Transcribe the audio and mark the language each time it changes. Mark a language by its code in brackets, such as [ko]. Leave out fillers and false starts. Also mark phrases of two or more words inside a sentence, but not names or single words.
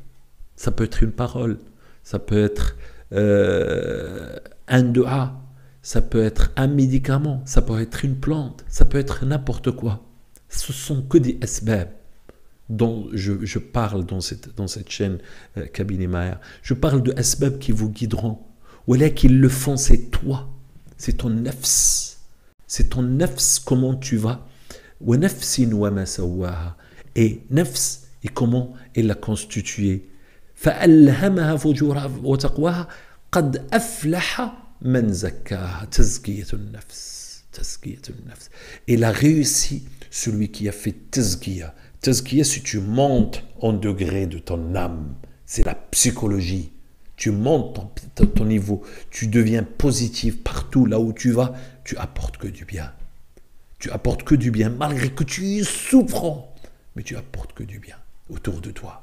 [fr] Ça peut être une parole, ça peut être un dua, ça peut être un médicament, ça peut être une plante, ça peut être n'importe quoi. Ce sont que des asbab dont je parle dans cette chaîne Cabinet Maher. Je parle de asbab qui vous guideront. Ou là qu'ils le font, c'est toi. C'est ton nafs. C'est ton nafs, comment tu vas. [ar] ونفس وما سواها. [fr] Et nafs, et comment elle l'a constitué. [ar] فَأَلْهَمَهَا فُجُورَهَا وَتَقْوَاهَا قَدْ أَفْلَحَ مَنْ زَكَّاهَا تَزْكِيَةُ النَّفْسِ. تَزْكِيَةُ النَّفْسِ. [fr] Elle a réussi celui qui a fait tazkiya. Tazkiya, si tu montes en degré de ton âme, c'est la psychologie. Tu montes ton niveau, tu deviens positif partout là où tu vas, tu apportes que du bien. Tu apportes que du bien, malgré que tu es souffrant, mais tu apportes que du bien autour de toi.